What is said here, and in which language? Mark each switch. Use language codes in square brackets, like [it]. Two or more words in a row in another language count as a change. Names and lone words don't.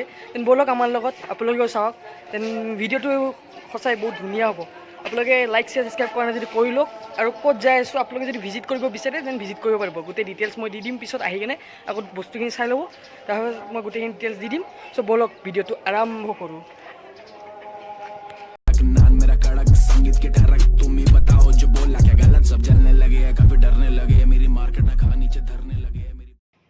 [as] দেন ব'লক আমাৰ লগত আপোনালোকেও চাওক। দেন ভিডিঅ'টো সঁচাই বহুত ধুনীয়া হ'ব। আপোনালোকে [en] like share subscribe [as] কৰা নাই যদি কৰি লওক আৰু ক'ত যাই আছোঁ আপোনালোকে যদি ভিজিট কৰিব বিচাৰে দেন ভিজিট কৰিব পাৰিব। গোটেই ডিটেইলছ মই দি দিম পিছত আহি কিনে আকৌ বস্তুখিনি চাই ল'ব তাৰপিছত মই গোটেইখিনি ডিটেইলছ দি দিম। চ' ব'লক ভিডিঅ'টো আৰম্ভ কৰোঁ। [hi] मेरा कड़क संगीत के ठरक तुम ही बताओ जो बोला क्या गलत सब जलने लगे हैं काफी डरने लगे हैं मेरी मार्केट ना खा नीचे धरने लगे हैं मेरी